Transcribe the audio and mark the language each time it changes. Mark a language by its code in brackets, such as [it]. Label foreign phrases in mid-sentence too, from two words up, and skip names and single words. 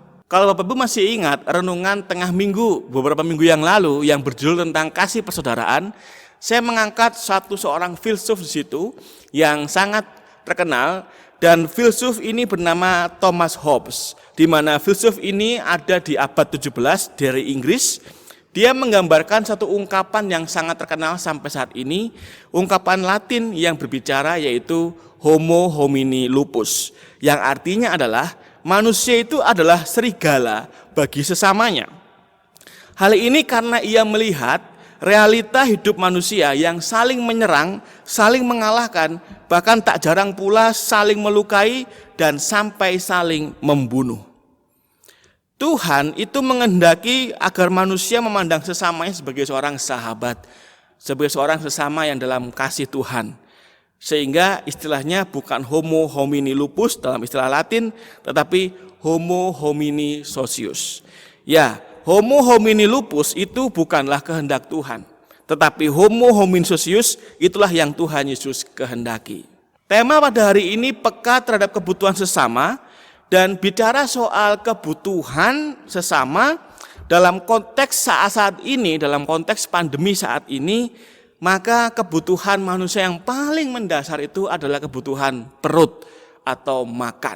[id] Kalau Bapak Ibu masih ingat renungan tengah minggu beberapa minggu yang lalu yang berjudul tentang kasih persaudaraan, saya mengangkat seorang filsuf di situ yang sangat terkenal, dan filsuf ini bernama Thomas Hobbes, di mana filsuf ini ada di abad 17 dari Inggris. Dia menggambarkan satu ungkapan yang sangat terkenal sampai saat ini, ungkapan Latin yang berbicara yaitu [la] homo homini lupus, [id] yang artinya adalah manusia itu adalah serigala bagi sesamanya. Hal ini karena ia melihat realita hidup manusia yang saling menyerang, saling mengalahkan, bahkan tak jarang pula saling melukai dan sampai saling membunuh. Tuhan itu menghendaki agar manusia memandang sesamanya sebagai seorang sahabat, sebagai seorang sesama yang dalam kasih Tuhan. Sehingga istilahnya bukan [la] homo homini lupus [id] dalam istilah Latin, tetapi [la] homo homini socius. [id] Ya, [la] homo homini lupus [id] itu bukanlah kehendak Tuhan, tetapi [la] homo homini socius [id] itulah yang Tuhan Yesus kehendaki. Tema pada hari ini peka terhadap kebutuhan sesama, dan bicara soal kebutuhan sesama dalam konteks saat ini, dalam konteks pandemi saat ini, maka kebutuhan manusia yang paling mendasar itu adalah kebutuhan perut atau makan.